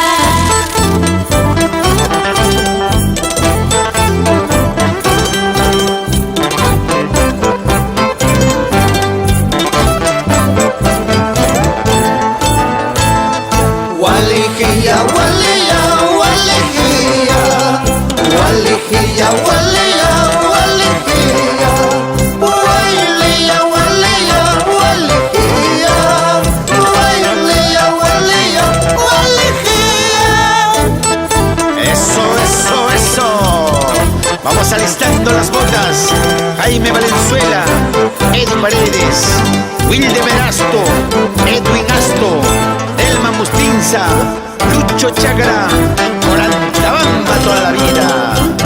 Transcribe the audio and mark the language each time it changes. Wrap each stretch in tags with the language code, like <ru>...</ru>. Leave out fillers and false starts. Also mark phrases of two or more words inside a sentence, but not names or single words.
<es>Gualijilla, gualilla, gualijilla, gualijilla, gualilla, gualijilla, guaililla, gualilla, gualijilla, guaililla, gualilla, gualijilla. Eso, eso, eso. Vamos alistando las botas. Jaime Valenzuela, Edu Paredes, Wilde Verasto, Edwin Asto, Delma Mustinza, Lucho Chácara, por Antabamba toda la vida.</es>